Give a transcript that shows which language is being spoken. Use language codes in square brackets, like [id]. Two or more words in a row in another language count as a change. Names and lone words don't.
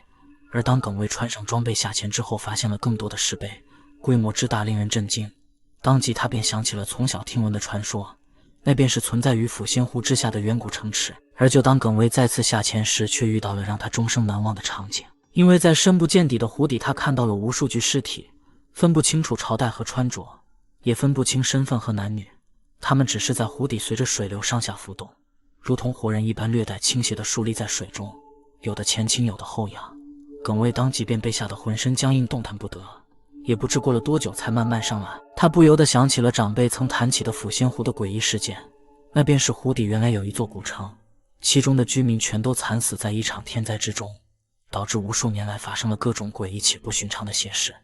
[zh] 而當耿衛穿上裝備下潛之後，發現了更多的石碑，規模之大令人震驚。當即他便想起了從小聽聞的傳說，那便是存在於撫仙湖之下的遠古城池。而就當耿衛再次下潛時，卻遇到了讓他終生難忘的場景。因為在深不見底的湖底，他看到了無數具屍體，分不清楚朝代和穿着，也分不清身份和男女，他們只是在湖底隨着水流上下浮动，如同活人一般略帶傾斜地豎立在水中，有的前傾，有的後仰。耿衛當即便被嚇得渾身僵硬，動彈不得，也不知過了多久才慢慢上來。他不由得想起了長輩曾談起的撫仙湖的詭異事件，那便是湖底原來有一座古城，其中的居民全都慘死在一場天災之中，導致無數年來發生了各種詭異且不尋常的邪事。